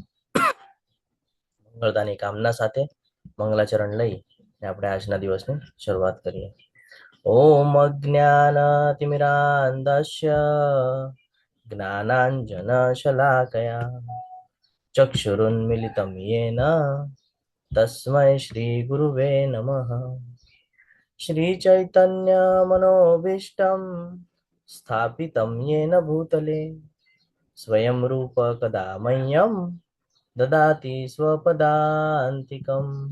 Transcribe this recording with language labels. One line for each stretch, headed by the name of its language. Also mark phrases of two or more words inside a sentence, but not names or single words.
Gujarati: મંગળતાની કામના સાથે મંગલાચરણ લઈ આપણે આજના દિવસની શરૂઆત કરીએ।
Sanskrit: ओम अज्ञानतिमिरान्धस्य ज्ञानाञ्जन शलाकया ચક્ષુરુન્મિલિतं येन तस्मै श्री गुरुवे नमः। श्री चैतन्य मनोभीष्टं स्थापितं येन भूतले स्वयं रूप कदा मह्यं ददाति स्वपदान्तिकं।